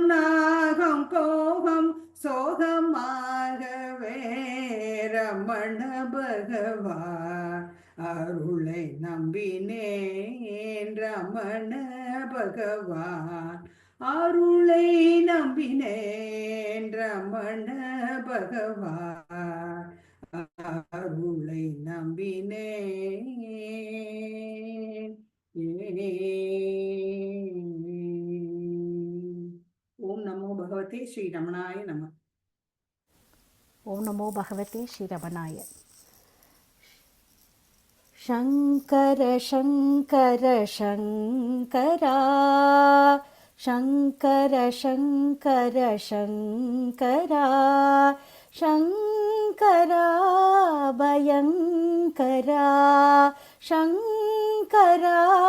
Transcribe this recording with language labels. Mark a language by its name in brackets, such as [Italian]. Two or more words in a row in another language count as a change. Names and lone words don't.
[Tamil] நாகம் கோகம் சோகமாகவே ரமண பகவா அருளை நம்பினேன் ரமண பகவான் அருளை நம்பினேன் ரமண பகவான் அருளை நம்பினேன். [Sanskrit] ओम् नमो भगवते श्री रमणाय नमः. ओम् नमो भगवते श्रीरमणाय. शङ्कर शङ्कर शङ्करा शङ्कर शङ्कर शङ्करा शङ्करा भयङ्करा शङ्करा